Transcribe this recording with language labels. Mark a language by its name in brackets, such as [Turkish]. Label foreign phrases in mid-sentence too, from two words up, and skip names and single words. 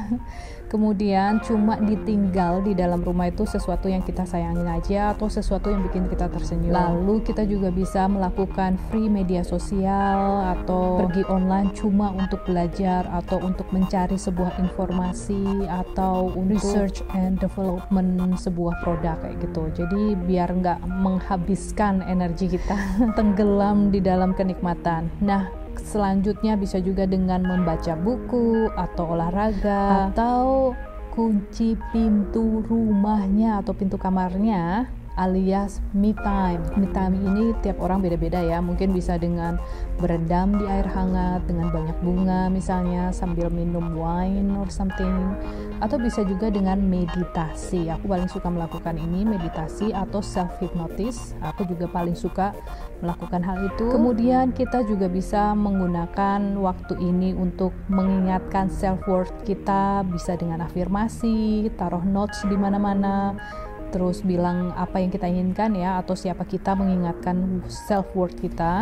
[Indonesian] Kemudian cuma ditinggal di dalam rumah itu sesuatu yang kita sayangin aja, atau sesuatu yang bikin kita tersenyum. Lalu kita juga bisa melakukan free media sosial atau pergi online cuma untuk belajar atau untuk mencari sebuah informasi atau untuk [English] research and development [Indonesian] sebuah produk kayak gitu. Jadi biar nggak menghabiskan energi kita tenggelam di dalam kenikmatan. Nah, selanjutnya bisa juga dengan membaca buku atau olahraga atau kunci pintu rumahnya atau pintu kamarnya, alias [English] me time. Me time [Indonesian] ini tiap orang beda-beda ya. Mungkin bisa dengan berendam di air hangat dengan banyak bunga misalnya sambil minum [English] wine or something, [Indonesian] atau bisa juga dengan meditasi. Aku paling suka melakukan ini, meditasi atau [English] self hypnosis. [Indonesian] Aku juga paling suka melakukan hal itu. Kemudian kita juga bisa menggunakan waktu ini untuk mengingatkan [English] self worth [Indonesian] kita, bisa dengan afirmasi, taruh notes di mana-mana, terus bilang apa yang kita inginkan ya, atau siapa kita, mengingatkan [English] self worth [Indonesian] kita.